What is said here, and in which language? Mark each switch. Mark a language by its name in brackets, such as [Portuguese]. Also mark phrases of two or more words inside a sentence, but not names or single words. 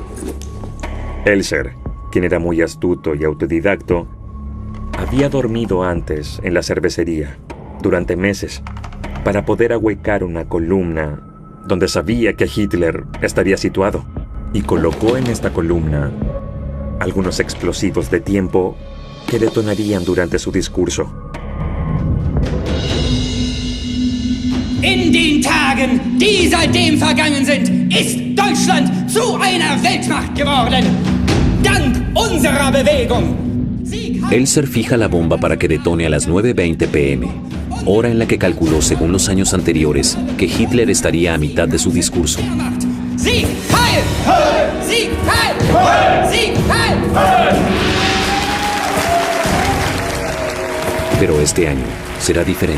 [Spanish] Elser, quien era muy astuto y autodidacto, había dormido antes en la cervecería durante meses para poder ahuecar una columna donde sabía que Hitler estaría situado, y colocó en esta columna algunos explosivos de tiempo que detonarían durante su discurso. [German] In den Tagen, die seitdem vergangen sind, ist Deutschland zu einer Weltmacht geworden. Dank unserer Bewegung. [Spanish] Elser fija la bomba para que detone a las 9:20 p.m., hora en la que calculó, según los años anteriores, que Hitler estaría a mitad de su discurso. [German] Sieg Heil! Sieg Heil! Sieg Heil! [Spanish] Pero este año será diferente.